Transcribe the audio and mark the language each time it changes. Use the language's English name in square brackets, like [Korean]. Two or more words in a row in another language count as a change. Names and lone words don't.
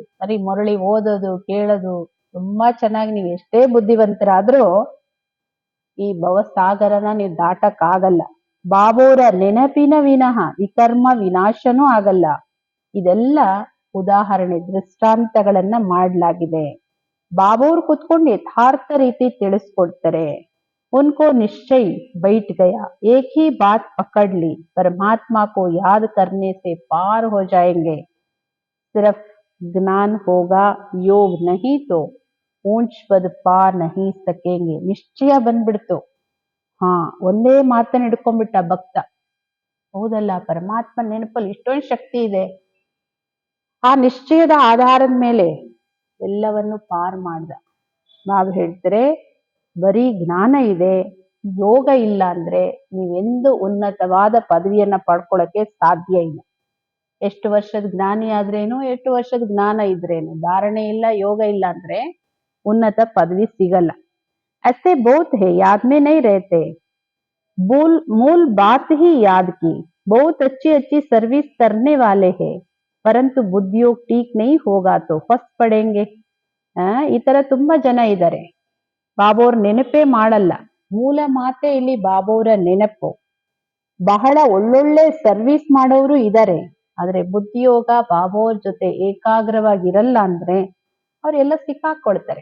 [Kannada] ಬರೀ ಮುರಳಿ ಓದೋದು ಕೇಳೋದು ತುಂಬಾ ಚೆನ್ನಾಗಿ ನೀವು ಎಷ್ಟೇ ಬುದ್ಧಿವಂತರಾದ್ರೂ ಈ ಭವಸಾಗರನ ನೀವು ದಾಟಕ್ ಆಗಲ್ಲ. ಬಾಬೋರ ನೆನಪಿನ ವಿನಃ ವಿಕರ್ಮ ವಿನಾಶನೂ ಆಗಲ್ಲ. ಇದೆಲ್ಲ ಉದಾಹರಣೆ, ದೃಷ್ಟಾಂತಗಳನ್ನ ಮಾಡಲಾಗಿದೆ. ಬಾಬೋರ್ ಕುತ್ಕೊಂಡು ಯಥಾರ್ಥ ರೀತಿ ತಿಳಿಸ್ಕೊಡ್ತಾರೆ. [Hindi] उनको निश्चय बैठ गया, एक ही बात पकड़ ली, परमात्मा को याद करने से पार हो जाएंगे. सिर्फ ज्ञान होगा, योग नहीं तो ऊंच पद पा नहीं सकेंगे. [Kannada] ನಿಶ್ಚಯ ಬಂದ್ಬಿಡ್ತು. ಒಂದೇ ಮಾತನ್ನ ಹಿಡ್ಕೊಂಡ್ಬಿಟ್ಟ ಭಕ್ತ. ಹೌದಲ್ಲ, ಪರಮಾತ್ಮ ನೆನಪಲ್ಲಿ ಇಷ್ಟೊಂದು ಶಕ್ತಿ ಇದೆ. ಆ ನಿಶ್ಚಯದ ಆಧಾರದ ಮೇಲೆ ಎಲ್ಲವನ್ನು ಪಾರ್ ಮಾಡ್ದ. ನಾವು ಹೇಳ್ತಾರೆ, ಬರೀ ಜ್ಞಾನ ಇದೆ, ಯೋಗ ಇಲ್ಲ ಅಂದ್ರೆ ನೀವೆಂದು ಉನ್ನತವಾದ ಪದವಿಯನ್ನ ಪಡ್ಕೊಳಕ್ಕೆ ಸಾಧ್ಯ ಇಲ್ಲ. ಎಷ್ಟು ವರ್ಷದ ಜ್ಞಾನಿ ಆದ್ರೇನು, ಎಷ್ಟು ವರ್ಷದ ಜ್ಞಾನ ಇದ್ರೇನು, ಧಾರಣೆ ಇಲ್ಲ, ಯೋಗ ಇಲ್ಲ ಅಂದ್ರೆ ಉನ್ನತ ಪದವಿ ಸಿಗಲ್ಲ. [Hindi] ऐसे बहुत है, याद में नहीं रहते. मूल बात ही याद की. बहुत अच्छी अच्छी सर्विस करने वाले हैं, परंतु बुद्धियोग ठीक नहीं होगा तो फंस पड़ेंगे. [Kannada] ಈ ತರ ತುಂಬಾ ಜನ ಇದ್ದಾರೆ, ಬಾಬೋರ್ ನೆನಪೇ ಮಾಡಲ್ಲ. ಮೂಲ ಮಾತೆ ಇಲ್ಲಿ ಬಾಬೋರ ನೆನಪು. ಬಹಳ ಒಳ್ಳೊಳ್ಳೆ ಸರ್ವಿಸ್ ಮಾಡೋರು ಇದ್ದಾರೆ, ಆದ್ರೆ ಬುದ್ಧಿಯೋಗ ಬಾಬೋರ್ ಜೊತೆ ಏಕಾಗ್ರವಾಗಿರಲ್ಲ ಅಂದ್ರೆ ಅವ್ರೆಲ್ಲ ಸಿಕ್ಕಾಕೊಳ್ತಾರೆ.